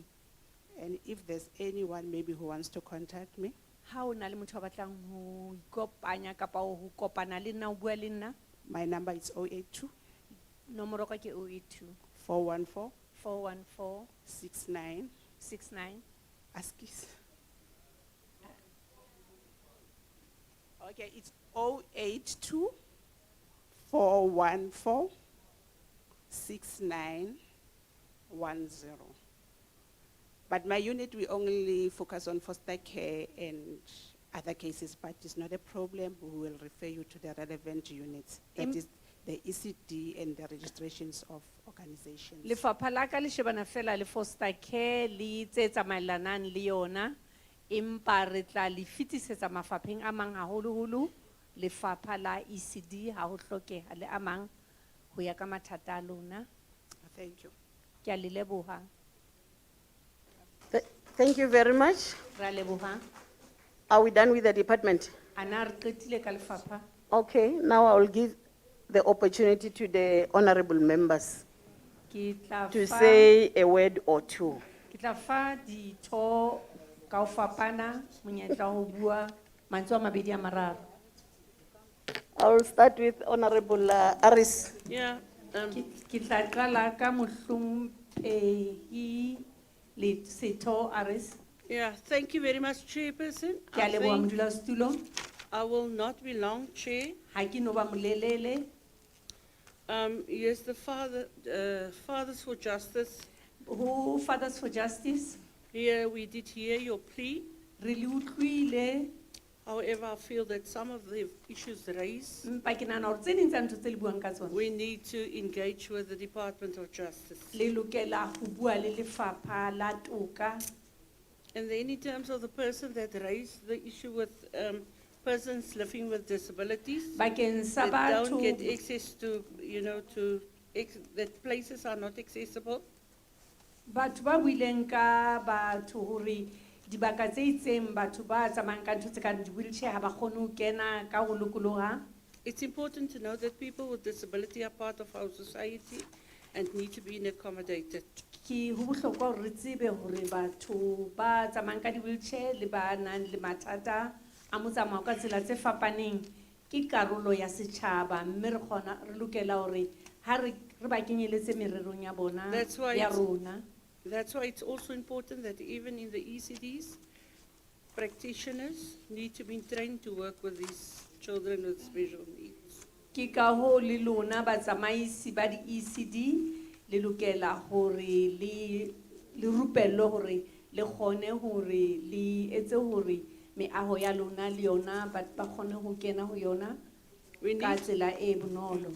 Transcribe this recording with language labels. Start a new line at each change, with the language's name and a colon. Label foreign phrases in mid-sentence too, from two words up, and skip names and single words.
English: And if there's anyone maybe who wants to contact me,
Southern Sotho: Ha o na le motho a batlang ho ikopanya kapa ho kopana le nna, ho bua le nna,
English: my number is 082
Southern Sotho: nomoro ka ke 082
English: 414
Southern Sotho: 414
English: 69
Southern Sotho: 69 Askis.
English: Okay, it's 082 414 6910. But my unit, we only focus on foster care and other cases, but it's not a problem. We will refer you to the relevant units. That is the ECD and the registrations of organizations.
Southern Sotho: Lefapha la ka le shebana fela le
English: foster care
Southern Sotho: le tse tsamaelanang le yona, empa re tla le fetisetsa mafapheng a mang haholoholo. Lefapha la ECD ha ho hlokeha le a mang ho ya ka mathata a lona.
English: Thank you.
Southern Sotho: Ke a le leboha.
English: Thank you very much.
Southern Sotho: Ra leboha.
English: Are we done with the department?
Southern Sotho: Ana re qetile ka lefapha.
English: Okay, now I will give the opportunity to the honorable members
Southern Sotho: Ke tla
English: to
Southern Sotho: fa-
English: say a word or two.
Southern Sotho: Ke tla fa ditho ka ho fapana monyetla ho bua mantswe a mabedi a mararo.
English: I will start with Honorable Aris. Yeah,
Southern Sotho: Ke tla qala ka mohlomphehi le Setho Aris.
English: yeah, thank you very much, Chairperson.
Southern Sotho: Ke a leboha modulasetulo.
English: I will not be long, Chair.
Southern Sotho: Ha ke no ba molelele.
English: Yes, the Fathers for Justice. Who Fathers for Justice? Here we did hear your plea.
Southern Sotho: Re le utlwile.
English: However, I feel that some of the issues raised,
Southern Sotho: Mpa ke nahana hore tse ding tsa ntho tse le buang ka tsona.
English: we need to engage with the Department of Justice.
Southern Sotho: Le lokela ho bua le lefapha la toka.
English: And then in terms of the person that raised the issue with persons living with disabilities,
Southern Sotho: Bakeng sa
English: that don't
Southern Sotho: batho-
English: get access to, that places are not accessible.
Southern Sotho: Batho ba buileng ka batho hore dibaka tse itseng batho ba tsamayang ka ntho tse kang di-wheelchair ha ba kgone ho kena ka ho lokoloha.
English: It's important to know that people with disability are part of our society and need to be accommodated.
Southern Sotho: Ke ho bohlokwa hore re tsebe hore batho ba tsamayang ka di-wheelchair le ba nang le mathata a motsamao ka tsela tse fapaneng ke karolo ya setjhaba, mme re lokela hore ha re ba kenyeletse mererong ya bona
English: That's why
Southern Sotho: ya
English: it's-
Southern Sotho: rona.
English: That's why it's also important that even in the ECDs, practitioners need to be trained to work with these children with special needs.
Southern Sotho: Ke ka hoo le lona batsamaisi ba di-ECD le lokela hore le rupellwe hore le kgone hore le etse hore meaho ya lona le yona ba kgone ho kena ho yona ka tsela e bonolo.